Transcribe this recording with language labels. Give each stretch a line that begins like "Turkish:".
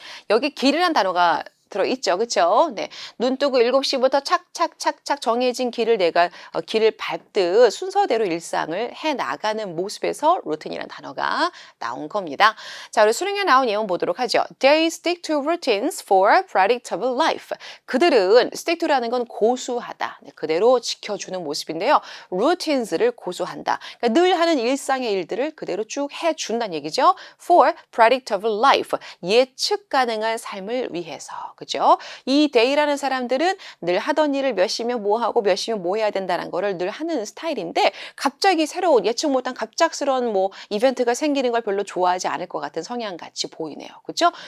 Korean: 여기 길이라는 단어가 들어있죠. 그쵸? 네. 눈 뜨고 7시부터 착착착착 정해진 길을 내가 길을 밟듯 순서대로 일상을 해 나가는 모습에서 루틴이라는 단어가 나온 겁니다. 자, 우리 수능에 나온 예문 보도록 하죠.
English: They stick to routines for predictable life.
Korean: 그들은 stick to라는 건 고수하다. 네, 그대로 지켜주는 모습인데요. routines를 고수한다. 그러니까 늘 하는 일상의 일들을 그대로 쭉 해준다는 얘기죠.
English: For predictable life.
Korean: 예측 가능한 삶을 위해서. 그죠? 이 데이라는 사람들은 늘 하던 일을 몇 시면 뭐 하고 몇 시면 뭐 해야 된다는 거를 늘 하는 스타일인데 갑자기 새로운 예측 못한 갑작스러운 뭐 이벤트가 생기는 걸 별로 좋아하지 않을 것 같은 성향 같이 보이네요. 그죠?